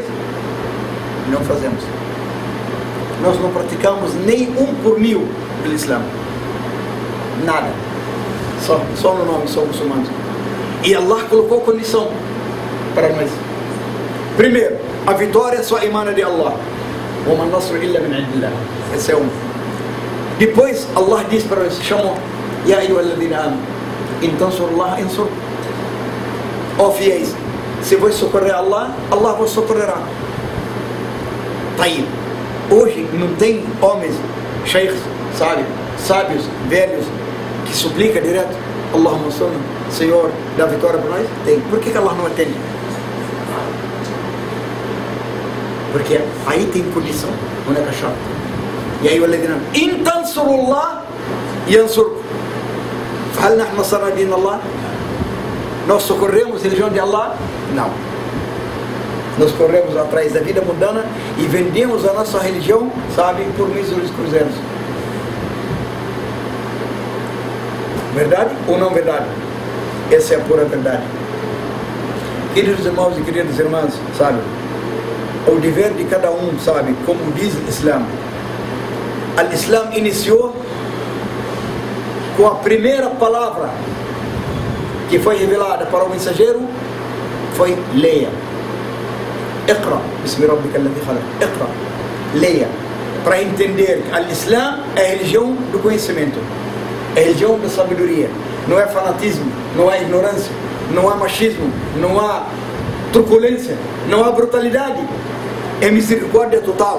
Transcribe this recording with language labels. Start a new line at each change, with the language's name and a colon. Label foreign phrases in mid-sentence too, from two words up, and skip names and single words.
Portuguese: Não fazemos. Nós não praticamos nem 1 por 1000 do Islã. Nada. Só no nome somos muçulmanos. E Allah colocou condição para nós. Primeiro, a vitória só emana de Allah.
Arabic: وَمَا النَّصْرُ إِلَّا مِنْ عِنْدِ اللَّهِ.
Portuguese: Esse é um. Depois, Allah diz para nós, chamou,
Arabic: يَا أَيُّهَا الَّذِينَ آمَنُوا إِنْ تَنْصُرُوا اللَّهَ يَنْصُرْكُمْ.
Portuguese: Ó fiéis, se vos socorrer Allah, Allah vos socorrerá. Taib. Hoje não tem homens, sheikhs, sábios, velhos, que suplica direto,
Arabic: اللهم صل,
Portuguese: Senhor, dá vitória para nós? Tem. Por que Allah não atende? Porque aí tem condição, não é cachorro. E aí o Allah diz,
Arabic: إِن تَنْصُرُوا اللَّهَ يَنْصُرْكُمْ. فَهَلْ نَحْنُ نَصَرْنَا دِينَ اللَّهِ?
Portuguese: Nós socorremos a religião de Allah? Não. Nós corremos atrás da vida mundana e vendemos a nossa religião, sabe, por míseros cruzeiros. Verdade ou não verdade? Essa é a pura verdade. Queridos irmãos e queridas irmãs, sabe, o dever de cada um, sabe, como diz o Islã. O Islã iniciou com a primeira palavra que foi revelada para o mensageiro, foi leia.
Arabic: اقرأ باسم ربك الذي خلق.
Portuguese: Iqra, leia, para entender que o Islã é a religião do conhecimento, é a religião da sabedoria. Não é fanatismo, não há ignorância, não há machismo, não há truculência, não há brutalidade. É misericórdia total.